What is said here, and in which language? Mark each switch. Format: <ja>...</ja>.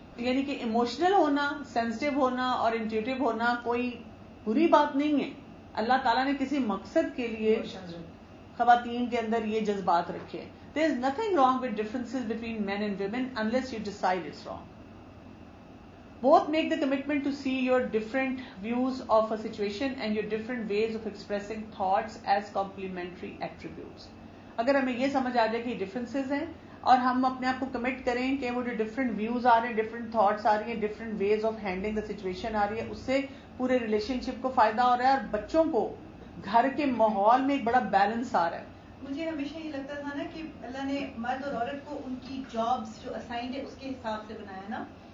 <hi>यानी कि इमोशनल होना, सेंसिटिव होना और इंट्यूटिव होना कोई बुरी बात नहीं है. अल्लाह ताला ने किसी मकसद के लिए खवातीन के अंदर ये जज्बात रखे हैं.</hi> <en>There is nothing wrong with differences between men and women unless you decide it's wrong. Both make the commitment to see your different views of a situation and your different ways of expressing thoughts as complementary attributes.</en> <hi>अगर हमें ये समझ आ जाए कि differences हैं और हम अपने आप को कमिट करें कि वो जो</hi> <en>different views</en> <hi>आ रहे हैं,</hi> <en>different thoughts</en> <hi>आ रही हैं,</hi> <en>different ways of handling the situation</en> <hi>आ रही है, उससे पूरे relationship को फायदा हो रहा है और बच्चों को घर के माहौल में एक बड़ा बैलेंस आ रहा है. मुझे हमेशा ये लगता था ना कि अल्लाह ने मर्द और औरत को उनकी जॉब्स जो असाइंड है उसके हिसाब से बनाया ना.</hi>